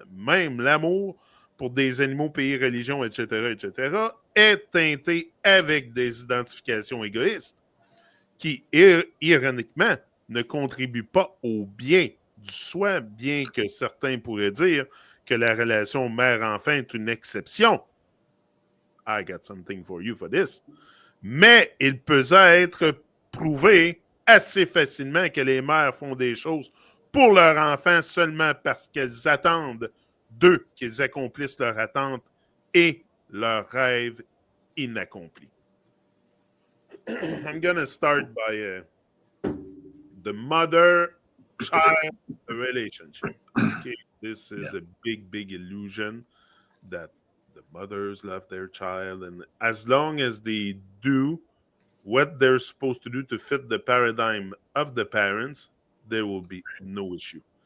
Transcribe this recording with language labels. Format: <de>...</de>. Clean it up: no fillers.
<fr>Même l'amour pour des animaux, pays, religions, etc., est teinté avec des identifications égoïstes qui, ironiquement, ne contribuent pas au bien du soi, bien que certains pourraient dire que la relation mère-enfant est une exception.</fr> <en>I got something for you for this.</en> <fr>Mais il peut être prouvé assez facilement que les mères font des choses pour leurs enfants seulement parce qu'elles attendent d'eux qu'ils accomplissent leur attente et leurs rêves inaccomplis.</fr> <en>I'm gonna start by the mother-child relationship. Okay, this is a big illusion that the mothers love their child, and as long as they do what they're supposed to do to fit the paradigm of the parents, there will be no issue.</en>